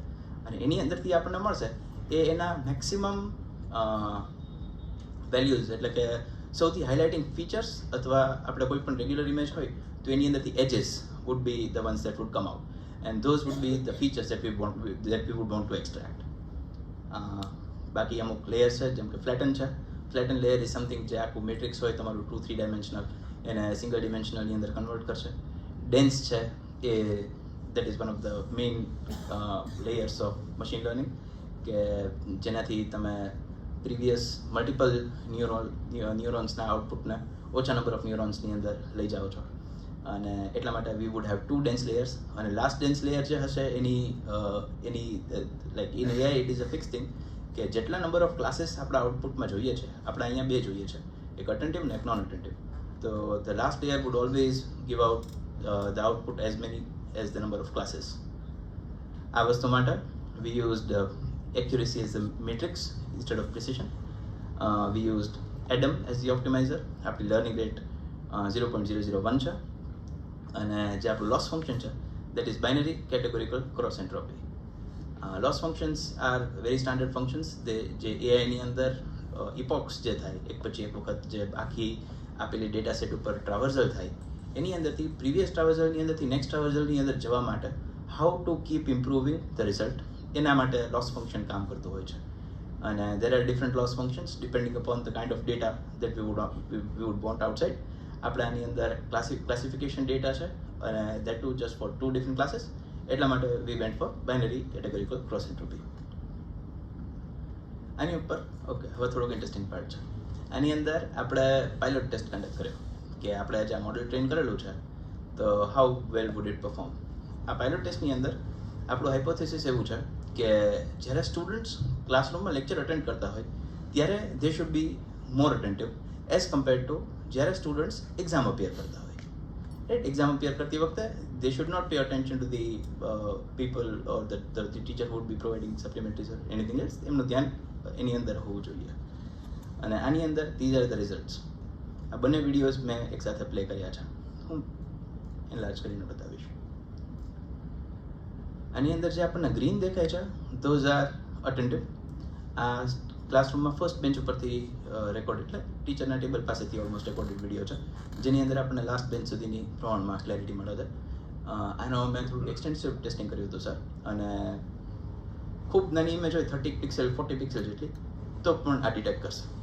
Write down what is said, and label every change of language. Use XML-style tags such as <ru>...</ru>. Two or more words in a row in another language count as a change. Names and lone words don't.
<gu>અને એની અંદરથી આપણને મળશે એ એના</gu> <en>maximum values,</en> <gu>એટલે કે સૌથી</gu> <en>highlighting features,</en> <gu>અથવા આપણે કોઈ પણ</gu> <en>regular image</en> <gu>હોય તો એની અંદરથી</gu> <en>edges would be the ones that would come out, and those would be the features that we would want to extract.</en> <gu>બાકી અમુક લેયર્સ છે, જેમ કે ફ્લેટન છે.</gu> <en>flatten layer is something</en> <gu>જે આખું મેટ્રિક્સ હોય તમારું 2-3 ડાયમેન્શનલ, એને</gu> <en>single dimensional</en> <gu>અંદર કન્વર્ટ કરશે. ડેન્સ છે એ</gu> <en>that is one of the main layers of machine learning,</en> <gu>કે જેનાથી તમે પ્રીવિયસ</gu> <en>multiple neurons</en> <gu>આઉટપુટને ઓછા</gu> <en>number of neurons</en> <gu>અંદર લઈ જાઓ છો, અને એટલા માટે</gu> <en>we would have 2 dense layers.</en> <gu>અને</gu> <en>last dense layer</en> <gu>જે હશે એની</gu> <en>like in AI it is a fix thing,</en> <gu>કે જેટલા</gu> <en>number of classes</en> <gu>આપણા આઉટપુટમાં જોઈએ છે, આપણે અહીંયા 2 જોઈએ છે, એક અટેન્ટિવ ને એક</gu> <en>non attentive. તો the last layer would always give out the output as many as the number of classes.</en> <gu>આ વસ્તુ માટે</gu> <en>we used accuracy as a matrix instead of precision. We used Adam as the optimizer. આપણી learning rate 0.001</en> <gu>છે, અને જે આપણું</gu> <en>loss function છે that is binary categorical cross entropy. Loss functions are very standard functions.</en> <gu>જે AI ની અંદર epochs જે થાય, એક પછી એક વખત જે આખી આપેલી</gu> <en>data set</en> <gu>ઉપર ટ્રાવર્સલ થાય, એની અંદરથી</gu> <en>previous traversal</en> <gu>અંદરથી</gu> <en>next traversal</en> <gu>અંદર જવા માટે</gu> <en>how to keep improving the result,</en> <gu>એના માટે</gu> <en>loss function</en> <gu>કામ કરતું હોય છે.</gu> <en>અને there are different loss functions depending upon the kind of data that we would want outside.</en> <gu>આપણે આની અંદર</gu> <en>classification data</en> <gu>છે અને</gu> <en>that too just for 2 different classes.</en> <gu>એટલા માટે</gu> <en>we went for binary categorical cross entropy.</en> <gu>આની ઉપર ઓકે, હવે થોડોક</gu> <en>interesting part</en> <gu>છે. આની અંદર આપણે</gu> <en>pilot test conduct</en> <gu>કર્યો કે આપણે જે</gu> <en>model train</en> <gu>કરેલું છે તો</gu> <en>how well would it perform.</en> <gu>આ</gu> <en>pilot test</en> <gu>અંદર આપણું હાઇપોથેસિસ એવું છે કે જ્યારે સ્ટુડન્ટ્સ ક્લાસરૂમમાં</gu> <en>lecture attend</en> <gu>કરતા હોય ત્યારે</gu> <en>they should be more attentive as compared to</en> <gu>જ્યારે સ્ટુડન્ટ્સ</gu> <en>exam appear</en> <gu>કરતા હોય.</gu> <en>right, exam appear</en> <gu>કરતી વખતે</gu> <en>they should not pay attention to the people or the teacher who would be providing supplementaries or anything else.</en> <gu>એમનું ધ્યાન એની અંદર હોવું જોઈએ. અને આની અંદર</gu> <en>these are the results.</en> <gu>આ બંને વિડીયોઝ મેં એક સાથે પ્લે કર્યા છે, હું એનલાર્જ કરીને બતાવીશ. આની અંદર જે આપણને ગ્રીન દેખાય છે</gu> <en>those are attentive.</en> <gu>આ ક્લાસરૂમમાં</gu> <en>first bench</en> <gu>ઉપરથી રેકોર્ડ એટલે ટીચરના ટેબલ પાસેથી ઓલમોસ્ટ</gu> <en>recorded video</en> <gu>છે જેની અંદર આપણને</gu> <en>last bench</en> <gu>સુધીની પ્રમાણમાં ક્લેરિટી મળે છે. આનો મેં થોડું</gu> <en>extensive testing</en> <gu>કર્યું હતું સર, અને ખૂબ નાની ઇમેજ હોય 30 પિક્સેલ 40 પિક્સેલ જેટલી તો પણ આ ડિટેક્ટ કરશે.</gu>